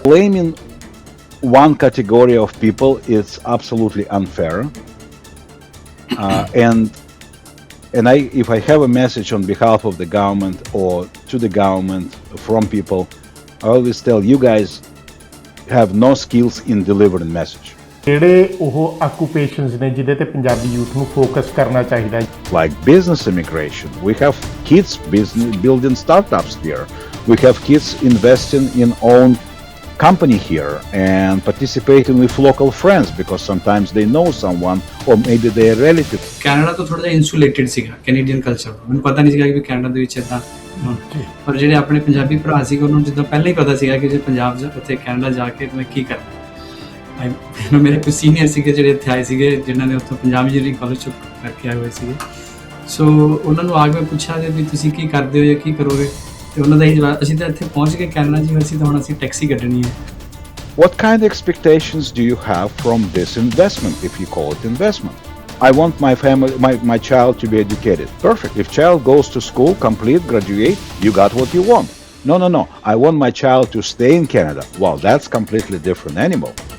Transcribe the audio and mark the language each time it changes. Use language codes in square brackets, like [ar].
[en] Blaming one category of people is absolutely unfair. And if I have a message on behalf of the government or to the government from people, I always tell you guys have no skills in delivering message. [pa] ਜਿਹੜੇ ਉਹ occupations ਨੇ ਜਿਹਦੇ ਤੇ Punjabi youth ਨੂੰ focus ਕਰਨਾ ਚਾਹੀਦਾ ਹੈ. [en] Like business immigration, we have kids building startups here. We have kids investing in own company here and participating with local friends because sometimes they know someone or maybe their relative. [pa] Canada ਤੋਂ ਥੋੜਾ ਜਿਹਾ insulated ਸੀਗਾ Canadian culture, ਮੈਨੂੰ ਪਤਾ ਨਹੀਂ ਸੀਗਾ ਕਿ Canada ਦੇ ਵਿੱਚ ਇਦਾਂ, ਪਰ ਜਿਹੜੇ ਆਪਣੇ ਪੰਜਾਬੀ ਭਰਾ ਸੀਗੇ ਉਹਨਾਂ ਨੂੰ ਜਿੱਦਾਂ ਪਹਿਲਾਂ ਹੀ ਪਤਾ ਸੀਗਾ ਕਿ ਜੇ ਪੰਜਾਬ ਜਾ ਉੱਥੇ ਕੈਨੇਡਾ ਜਾ ਕੇ ਮੈਂ ਕੀ ਕਰਨਾ। ਮੇਰੇ ਕੁਝ ਸੀਨੀਅਰ ਸੀਗੇ ਜਿਹੜੇ ਇੱਥੇ ਆਏ ਸੀਗੇ ਜਿਨ੍ਹਾਂ ਨੇ ਉੱਥੋਂ ਪੰਜਾਬ ਇੰਜੀਨੀਅਰਿੰਗ ਕਾਲਜ ਚੋਂ ਕਰਕੇ ਆਏ ਹੋਏ ਸੀਗੇ, ਸੋ ਉਹਨਾਂ ਨੂੰ ਆ ਕੇ ਮੈਂ ਪੁੱਛਿਆ ਵੀ ਤੁਸੀਂ ਕੀ ਕਰਦੇ ਹੋ ਜਾਂ ਕੀ ਕਰੋਗੇ, ਤੇ ਉਹਨਾਂ ਦਾ ਹੀ ਜਵਾਬ ਅਸੀਂ ਤਾਂ ਇੱਥੇ ਪਹੁੰਚ ਗਏ ਕੈਨੇਡਾ ਜੀ, ਅਸੀਂ ਤਾਂ ਹੁਣ ਅਸੀਂ ਟੈਕਸੀ ਕੱਢਣੀ ਹੈ। [en] What kind of expectations do you have from this investment, if you call it investment? I want my family, my child to be educated. Perfect. If child goes to school, complete, graduate, you got what you want. No. I want my child to stay in Canada. Well, that's completely different animal.